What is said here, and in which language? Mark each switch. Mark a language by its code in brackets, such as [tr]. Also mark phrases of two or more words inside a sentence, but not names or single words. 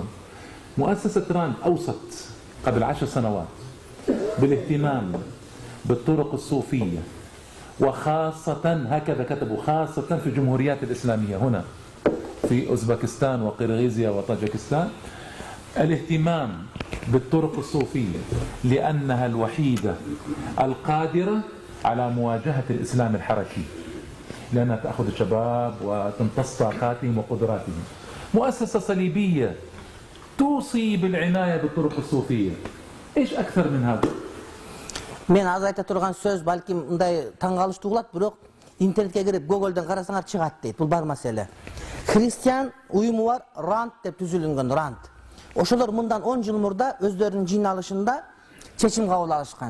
[ar] مؤسسة راند أوصت قبل 10 سنوات بالاهتمام بالطرق الصوفية، وخاصة هكذا كتبوا خاصة في الجمهوريات الإسلامية هنا في أوزبكستان وقرغيزيا وطاجكستان، الاهتمام بالطرق الصوفية لأنها الوحيدة القادرة على مواجهة الإسلام الحركي، لأنها تأخذ الشباب وتمتص طاقاتهم وقدراتهم. مؤسسة صليبية توصي بالعناية بالطرق الصوفية، إيش أكثر من هذا؟ [ky] Мен аз айта турган сөз балким мындай таң калыштуу болот, бирок интернетке кирип Google'дан карасаңар чыгат дейт. Бул бар маселе. Христиан уюму бар, Ранд деп түзүлгөн, Ранд. Ошолор мындан 10 жыл мурда өздөрүнүн жыйналышында чечим кабыл алышкан.